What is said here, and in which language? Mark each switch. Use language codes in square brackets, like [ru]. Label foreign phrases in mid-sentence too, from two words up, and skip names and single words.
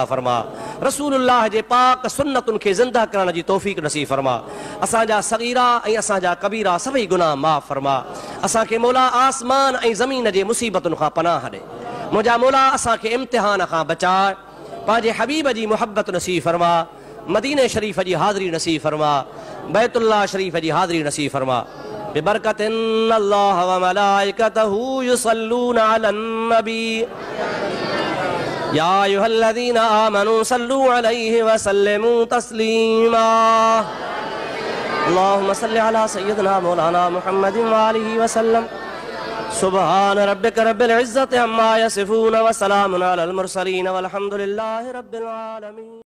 [sd] फरमा रसूलुल्लाह जे पाक सुन्नतुनि खे ज़िंदा करण जी तौफ़ीक़ नसीब फरमा असांजा सगीरा ऐं असांजा कबीरा सभई गुनाह माफ़ फरमा असांखे मौला आसमान ऐं ज़मीन जे मुसीबतुनि खां पनाह ॾे मुंहिंजा मौला असांखे इम्तिहान खां बचाए पंहिंजे हबीब जी मुहब्बत नसीब फरमा मदीने शरीफ जी हाज़िरी नसीब फरमा बैतुल्लाह शरीफ जी हाज़िरी नसीब फरमा बिबरकत [ar] الله وملائكته يصلون على النبي يا أيها الذين آمنوا صلوا عليه وسلموا تسليما اللهم صل على سيدنا مولانا محمد وآله وسلم سبحان ربك رب العزة عما يصفون وسلام على المرسلين والحمد لله رب العالمين.